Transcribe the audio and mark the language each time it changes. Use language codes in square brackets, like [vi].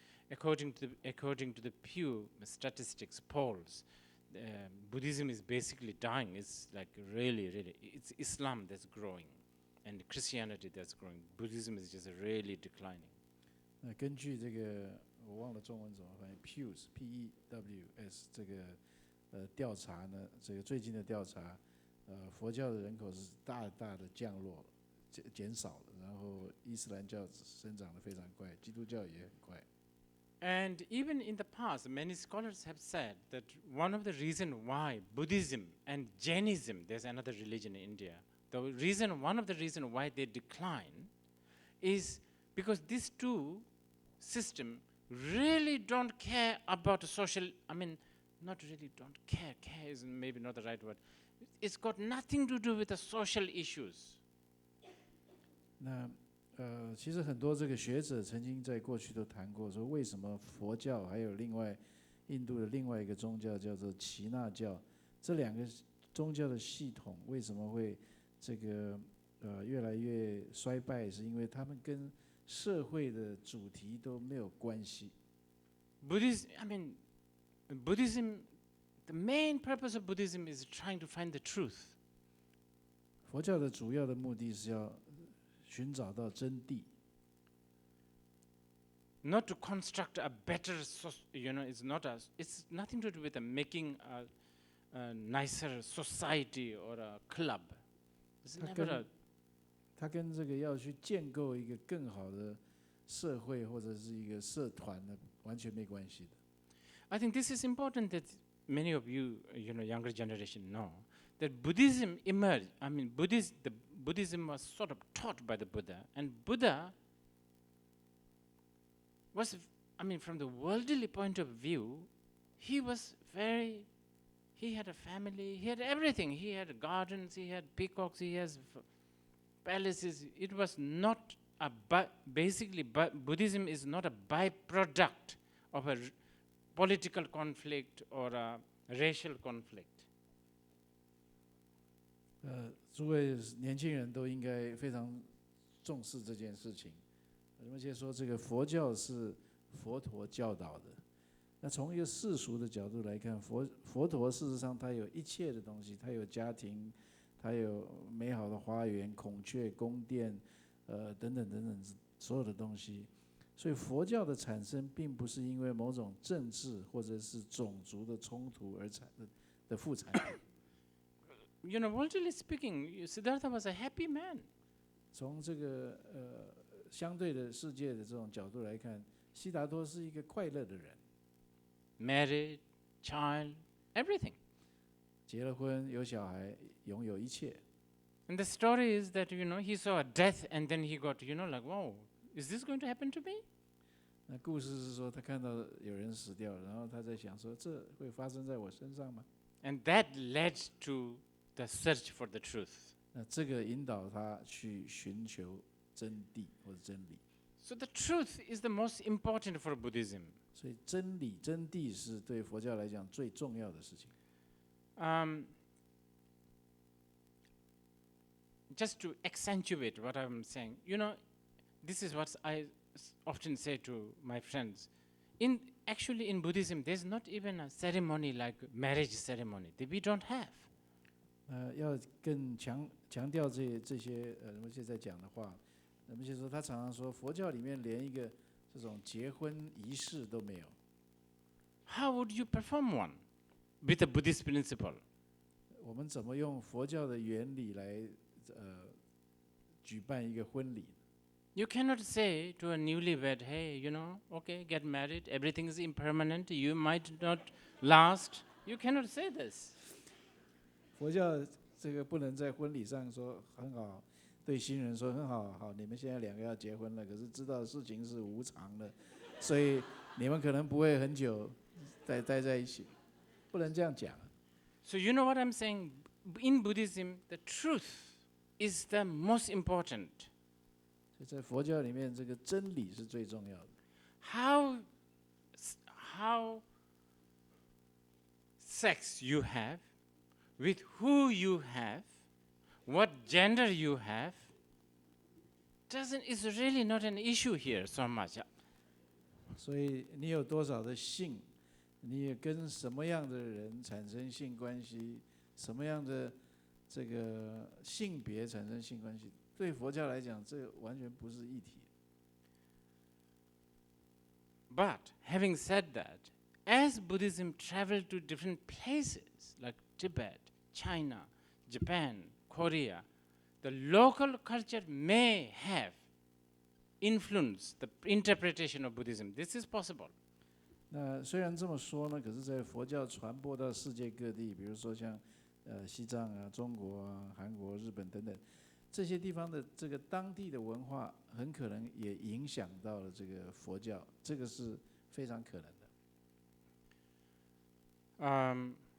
[en] According to the Pew statistics polls, Buddhism is basically dying. It's like really, it's Islam that's growing, and Christianity that's growing. Buddhism is just really declining. [zh] 根据这个我忘了中文怎么翻译 ，Pews P-E-W-S 这个调查呢，这个最近的调查，佛教的人口是大大的降落了，减少了，然后伊斯兰教生长得非常快，基督教也很快。 [en] And even in the past, many scholars have said that one of the reasons why Buddhism and Jainism, there's another religion in India, one of the reasons why they decline is because these two systems really don't care about social, not really don't care, care is maybe not the right word. It's got nothing to do with the social issues. [zh] 那其实很多这个学者曾经在过去都谈过，说为什么佛教还有另外印度的另外一个宗教叫做耆那教，这两个宗教的系统为什么会这个越来越衰败，是因为他们跟社会的主题都没有关系。 [en] Buddhism, the main purpose of Buddhism is trying to find the truth. [zh] 佛教的主要的目的是要寻找到真谛。 [en] not to construct a better, it's nothing to do with making a nicer society or a club. It's never a [zh] 他跟这个要去建构一个更好的社会或者是一个社团呢，完全没关系的。 [en] I think this is important that many of you, younger generation know that Buddhism emerged. I mean, Buddhism was sort of taught by the Buddha, and Buddha was, from the worldly point of view, he had a family, he had everything. He had gardens, he had peacocks, he has palaces. It was not basically, Buddhism is not a byproduct of a political conflict or a racial conflict. [zh] 诸位年轻人都应该非常重视这件事情。而且说这个佛教是佛陀教导的。那从一个世俗的角度来看，佛陀事实上他有一切的东西，他有家庭，他有美好的花园、孔雀、宫殿，等等等等所有的东西。所以佛教的产生并不是因为某种政治或者是种族的冲突而的副产品。 [en] Worldly speaking, Siddhartha was a happy man. [zh] 从这个相对的世界的这种角度来看，悉达多是一个快乐的人。 [en] Married, child, everything. [zh] 结了婚，有小孩，拥有一切。 [en] And the story is that he saw a death, and then he got like, wow, is this going to happen to me? [zh] 那故事是说，他看到有人死掉了，然后他在想说，这会发生在我身上吗？ [en] And that led to the search for the truth. [zh] 那这个引导他去寻求真谛或者真理。 [en] So the truth is the most important for Buddhism. [zh] 所以真理、真谛是对佛教来讲最重要的事情。 [en] Just to accentuate what I'm saying, this is what I often say to my friends. Actually, in Buddhism, there's not even a ceremony like marriage ceremony that we don't have. [zh] 要更强调这些人们现在讲的话，人们就说他常常说，佛教里面连一个这种结婚仪式都没有。 [en] How would you perform one with a Buddhist principle? [zh] 我们怎么用佛教的原理来举办一个婚礼？ [en] You cannot say to a newlywed, hey, okay, get married, everything is impermanent, you might not last. You cannot say this. [zh] 佛教这个不能在婚礼上说很好，对新人说很好，好，你们现在两个要结婚了，可是知道事情是无常的，所以你们可能不会很久待在一起，不能这样讲。 [en] So you know what I'm saying? In Buddhism, the truth is the most important. [zh] 所以在佛教里面，这个真理是最重要的。 [en] How sex you have, with who you have, what gender you have, is really not an issue here so much. [zh] 所以你有多少的性，你也跟什么样的人产生性关系，什么样的这个性别产生性关系，对佛教来讲，这完全不是议题。 [en] But having said that, as Buddhism traveled to different places like Tibet, China, Japan, Korea, the local culture may have influenced the interpretation of Buddhism. This is possible. [zh] 那虽然这么说呢，可是，在佛教传播到世界各地，比如说像西藏啊、中国啊、韩国、日本等等这些地方的这个当地的文化，很可能也影响到了这个佛教，这个是非常可能的。